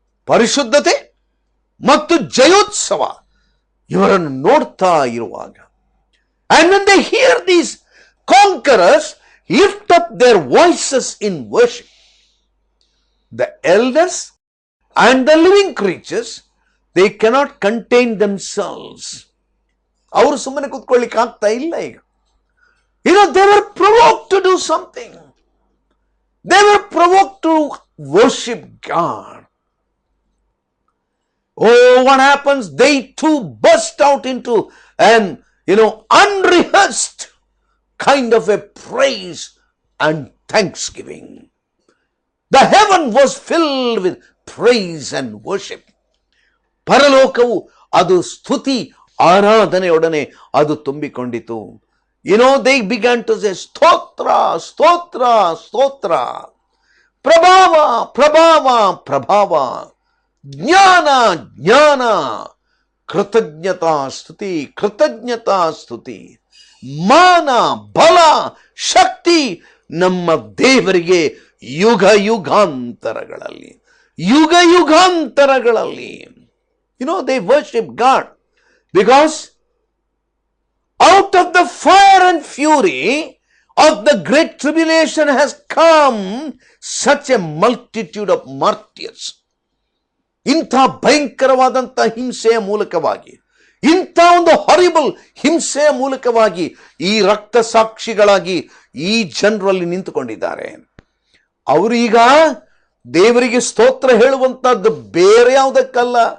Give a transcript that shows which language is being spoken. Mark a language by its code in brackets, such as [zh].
[kn] ಪರಿಶುದ್ಧತೆ ಮತ್ತು ಜಯೋತ್ಸವ ಇವರನ್ನು ನೋಡ್ತಾ ಇರುವಾಗ, [en] and when they hear these conquerors lift up their voices in worship, the elders and the living creatures, they cannot contain themselves. [kn] ಅವರು ಸುಮ್ಮನೆ ಕೂತ್ಕೊಳ್ಳಿಕ್ಕೆ ಆಗ್ತಾ ಇಲ್ಲ ಈಗ. [en] They were provoked to do something. They were provoked to worship God. Oh, what happens? They too burst out into an, unrehearsed kind of a praise and thanksgiving. The heaven was filled with praise and worship. [kn] ಪರಲೋಕವು ಅದು ಸ್ತುತಿ ಆರಾಧನೆಯೊಡನೆ ಅದು ತುಂಬಿಕೊಂಡಿತು. [en] They began to say, [kn] ಸ್ತೋತ್ರ ಸ್ತೋತ್ರ ಸ್ತೋತ್ರ, ಪ್ರಭಾವ ಪ್ರಭಾವ ಪ್ರಭಾವ, ಜ್ಞಾನ ಜ್ಞಾನ, ಕೃತಜ್ಞತಾ ಸ್ತುತಿ ಕೃತಜ್ಞತಾ ಸ್ತುತಿ, ಮಾನ ಬಲ ಶಕ್ತಿ ನಮ್ಮ ದೇವರಿಗೆ ಯುಗ ಯುಗಾಂತರಗಳಲ್ಲಿ ಯುಗ ಯುಗಾಂತರಗಳಲ್ಲಿ. [en] They worship God because out of the fire and fury of the great tribulation has come such a multitude of martyrs. [kn] ಇಂಥ ಭಯಂಕರವಾದಂಥ ಹಿಂಸೆಯ ಮೂಲಕವಾಗಿ, ಇಂಥ ಒಂದು ಹಾರಿಬಲ್ ಹಿಂಸೆಯ ಮೂಲಕವಾಗಿ ಈ ರಕ್ತ ಸಾಕ್ಷಿಗಳಾಗಿ ಈ ಜನರಲ್ಲಿ ನಿಂತುಕೊಂಡಿದ್ದಾರೆ. ಅವರು ಈಗ ದೇವರಿಗೆ ಸ್ತೋತ್ರ ಹೇಳುವಂತಹದ್ದು ಬೇರೆ ಯಾವುದಕ್ಕಲ್ಲ.